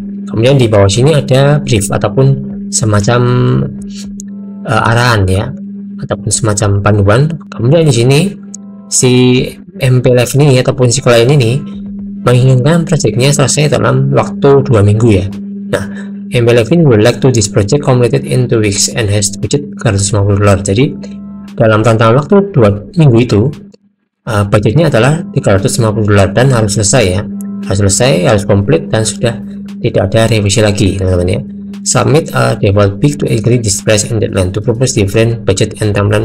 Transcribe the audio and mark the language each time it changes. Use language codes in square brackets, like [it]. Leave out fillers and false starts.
[id] Kemudian di bawah sini ada brief ataupun semacam arahan ya, ataupun semacam panduan. Kemudian di sini si MP Live ini ataupun Sekolah ini menginginkan proyeknya selesai dalam waktu 2 minggu ya. [en] Nah, MP Live ini would like to this project completed in 2 weeks and has budget $350. [id] Jadi dalam tantangan waktu 2 minggu itu budgetnya adalah $350 dan harus selesai ya. Harus komplit dan sudah tidak ada revisi lagi teman-teman ya. [en] Submit a default bid to agree this price and deadline to propose different budget and timeline.